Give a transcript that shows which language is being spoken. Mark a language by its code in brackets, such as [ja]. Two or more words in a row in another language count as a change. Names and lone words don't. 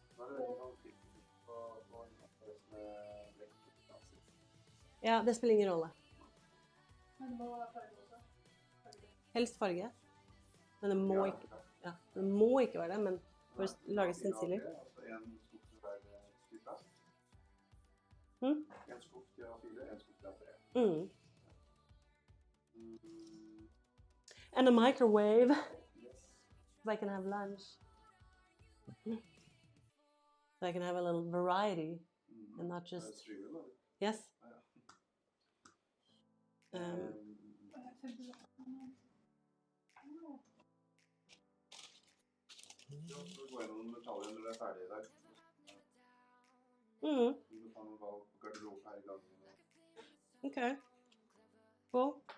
[no] Ja, det spiller ingen rolle. Men det må være farge også. Helst farge. Men det må ikke, ja, det må ikke være det, men for å lage stenciler. En skuff til hver stykke. En skuff til A4, en skuff til A3. [en] And a microwave. So I can have lunch. So I can have a little variety and not just... Yes? [no] Så går jeg gjennom detaljer når det er ferdig i dag. Du må ta noen valg på garderobe her i gangen. [en] Okay. Cool.